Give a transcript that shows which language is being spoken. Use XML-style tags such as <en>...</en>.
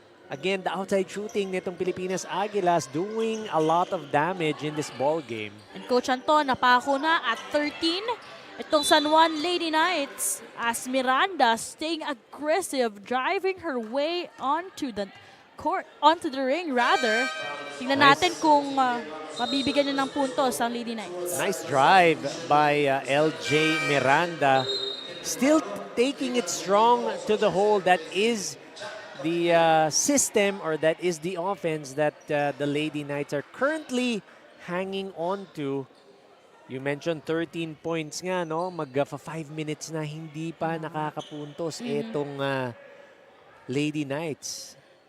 <en>Again, the outside shooting nitong Pilipinas Aguilas doing a lot of damage in this ball game.</en> <tl>And Coach Anton, napako na at 13.</tl> <en>Itong San Juan Lady Knights as Miranda staying aggressive, driving her way onto the court, onto the ring rather.</en> <tl>Tingnan natin kung mabibigyan niya ng puntos ang Lady Knights.</tl> <en>Nice drive by LJ Miranda. Still taking it strong to the hole. That is the system, or that is the offense that the Lady Knights are currently hanging on to.</en> <tl>You mentioned 13 points nga, no? Mag-5 minutes na hindi pa nakakapuntos itong Lady Knights.</tl>